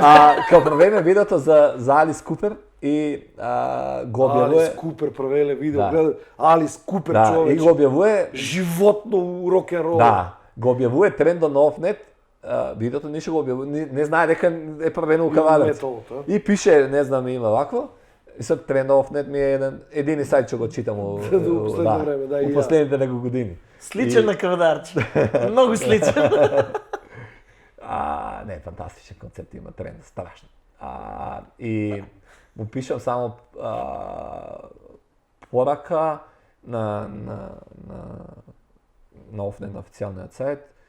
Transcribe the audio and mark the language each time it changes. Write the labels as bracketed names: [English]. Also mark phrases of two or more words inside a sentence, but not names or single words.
[Macedonian] Као правиме видеото за Алис Купер и го објавува. Алис Купер правеле видео, Да. гледа Алис Купер Да, и човече. го објавува. Животно у рок-н-рол. Да, го објавува трендо на Офнет. Видеото ништо го објавува, не знае дека е правено у Кавадац. металот, а? И пише, не знам, има вакво. И [Serbian] sad Trend of Net mi je [Macedonian] едини сајт што го читам у последно време, да, и у ја. последните неколку години. Сличен на Кавадарче. Многу сличен. Не, фантастичен концепт има Тренд, страшно. И му пишам само порака на Офнет, на официјалниот сајт.